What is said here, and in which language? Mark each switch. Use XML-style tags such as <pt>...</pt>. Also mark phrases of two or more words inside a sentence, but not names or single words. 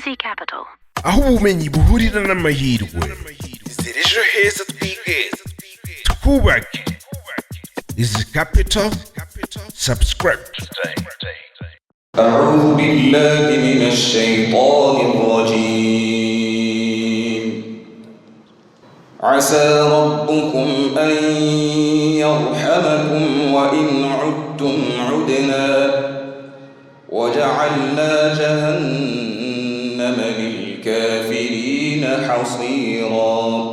<rw>Capital. aho ubumenyi buhurira n'amahirwe. Zira ejo heza twigeze twubake.</rw> <en>Easy Capital. Subscribe.</en> <ar>أعوذ بالله من الشيطان الرجيم. عسى ربكم أن يرحمكم وإن عدتم عدنا وجعلنا جهنم للكافرين حصيرا.</ar>